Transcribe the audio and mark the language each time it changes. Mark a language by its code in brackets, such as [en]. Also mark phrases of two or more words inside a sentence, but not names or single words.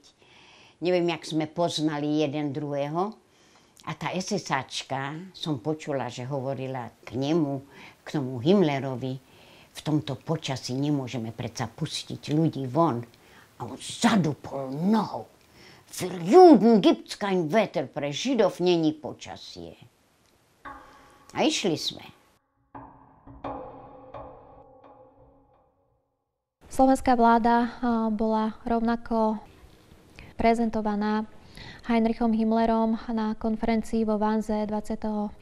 [sk] Neviem, jak sme poznali jeden druhého. A tá SS-áčka, som počula, že hovorila k nemu, k tomu Himmlerovi, v tomto počasí nemôžeme predsa pustiť ľudí von. A on zadupol nohou. [de] Für Juden gibt's kein Wetter, [sk] pre Židov není počasie. A išli sme. Slovenská vláda bola rovnako prezentovaná Heinrichom Himmlerom na konferencii vo Vanze 20.